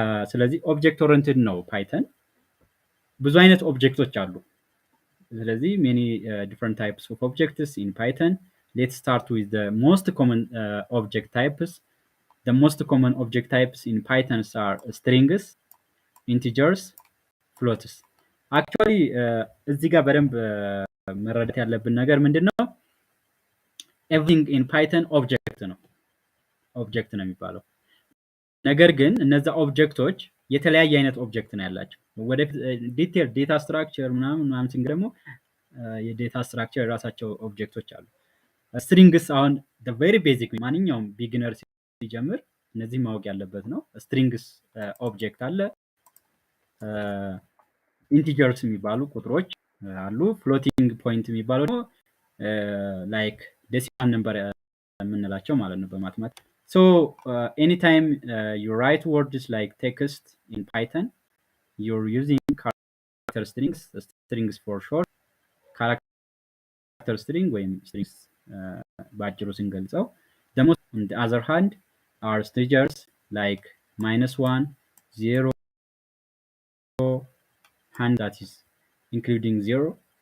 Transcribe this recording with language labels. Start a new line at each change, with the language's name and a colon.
Amharic: ስለዚህ object oriented ነው Python። ብዙ አይነት ኦብጀክቶች አሉ። ስለዚህ
English: many different types of objects in Python. Let's start with the most common object types. The most common object types in Python are strings, integers, floats.
Amharic: Actually እዚህ ጋር በደንብ መረዳት ያለብን ነገር ምንድነው?
English: Everything in Python
Amharic: object ነው ነው የሚባለው። ነገር ግን እነዛ ኦብጀክቶች የተለያየ አይነት ኦብጀክት ነው ያላቸው። ወደ ዲቴል ዴታ ስትራክቸር ምናምን ሲንግ ደግሞ የዴታ ስትራክቸር ራሳቸው ኦብጀክቶች አሉ። ስትሪንግስ አሁን
English: the very basic
Amharic: ማንኛውም ቢጊነር ሲጀምር እነዚህ ማወቅ ያለበት ነው። ስትሪንግስ ኦብጀክት አለ። ኢንቲጀርስ የሚባሉ ቁጥሮች አሉ። ፍሎቲንግ ፖይንት የሚባሉ ደግሞ ላይክ decimal number የምንላቸው ማለት ነው በማትማቲክስ።
English: So anytime you write words like text in Python, you're using character strings for short. Character string ወይም strings
Amharic: ባጭሩ ስንገልጸው
English: the most on the other hand are integers like -1, 0, and that is including 0.